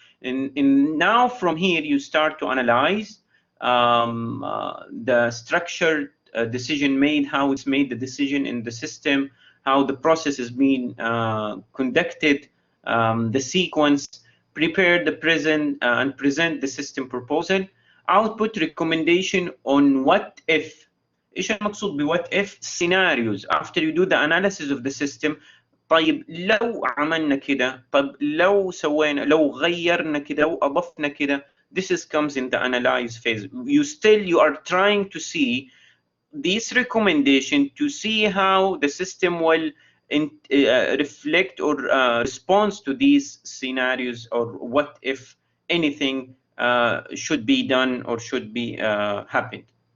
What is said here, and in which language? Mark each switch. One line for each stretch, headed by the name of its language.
English: And now from here, you start to analyze the structured decision made, how it's made the decision in the system, how the process is being conducted, the sequence, prepare the present and present the system proposal, output recommendation on what if.
Arabic: ايش المقصود ب
English: what if scenarios after you do the analysis of the system.
Arabic: طيب لو عملنا كده، طب لو سوينا، لو غيرنا كده، لو أضفنا كده.
English: This comes in the analyze phase. You are trying to see this recommendation to see how the system will reflect or respond to these scenarios, or what if anything should be done or should be happened.